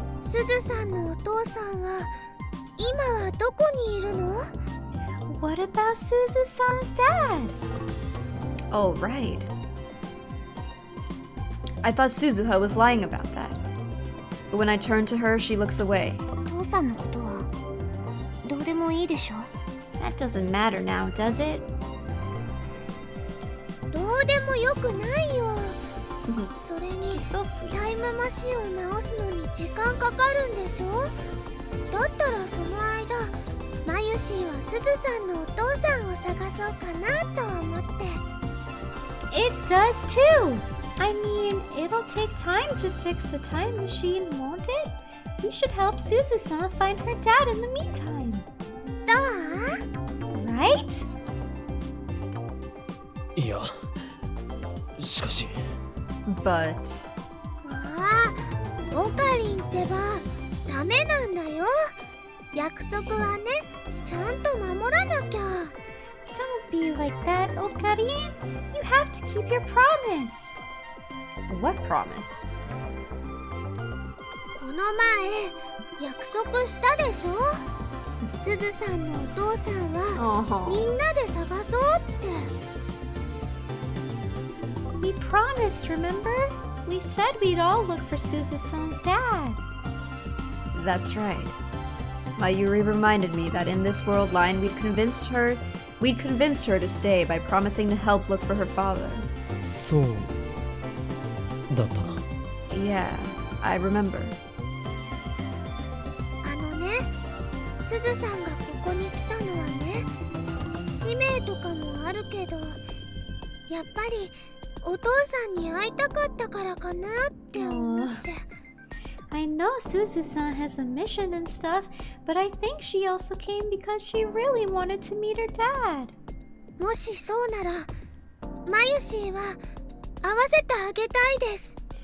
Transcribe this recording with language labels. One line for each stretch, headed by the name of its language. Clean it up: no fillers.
Japanese: すずさんのお父さんは今はどこにいるの
English: What about Suzu-san's dad? Oh, right. I thought Suzuha was lying about that. But when I turn to her, she looks away.
Japanese: お父さんのことはどうでもいいでしょ
English: That doesn't matter now, does it?
Japanese: どうでもよくないよそれに
English: She's so sweet.
Japanese: タイムマシンを直すのに時間かかるんでしょだったらその間マユシーはすずさんのお父さんを探そうかなと思って
English: It does too! I mean, it'll take time to fix the time machine, won't it? We should help Suzu-san find her dad in the meantime.
Japanese: どう
English: Right?
Japanese: いや、しかし。
English: But...
Japanese: ああ、オカリンってばダメなんだよ約束はね、ちゃんと守らなきゃ
English: Don't be like that, Okarin. You have to keep your promise. What promise?
Japanese: この前約束したでしょすずさんのお父さんはみんなで探そうって
English: We promised, remember? We said we'd all look for Suzu-san's dad. That's right. Mayuri reminded me that in this world line we'd convinced her to stay by promising to help look for her father.
Japanese: そうだったな。
English: Yeah, I remember.
Japanese: あのね、すずさんがここに来たのはね、使命とかもあるけど、やっぱりお父さんに会いたかったからかなって思って。
English: I know Suzu-san has a mission and stuff, but I think she also came because she really wanted to meet her dad.
Japanese: もしそうなら、マユシーは会わせてあげたいです。